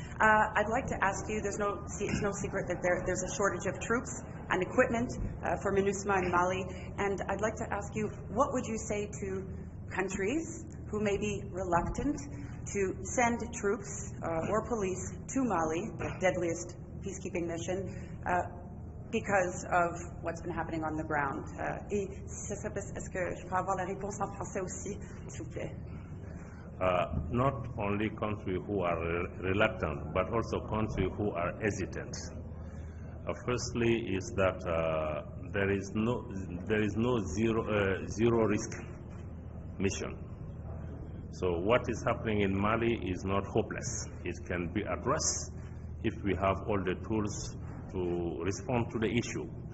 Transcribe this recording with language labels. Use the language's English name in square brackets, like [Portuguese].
[English] I'd like to ask you, it's no secret that there's a shortage of troops and equipment for MINUSMA in Mali, and I'd like to ask you, what would you say to countries who may be reluctant to send troops or police to Mali, the deadliest peacekeeping mission, because of what's been happening on the ground? [French] Et si ça peut, est-ce que je peux avoir la réponse en français aussi, s'il vous plaît? [English] Not only countries who are reluctant, but also countries who are hesitant. Firstly, is that there is no zero risk mission. So what is happening in Mali is not hopeless. It can be addressed if we have all the tools to respond to the issue.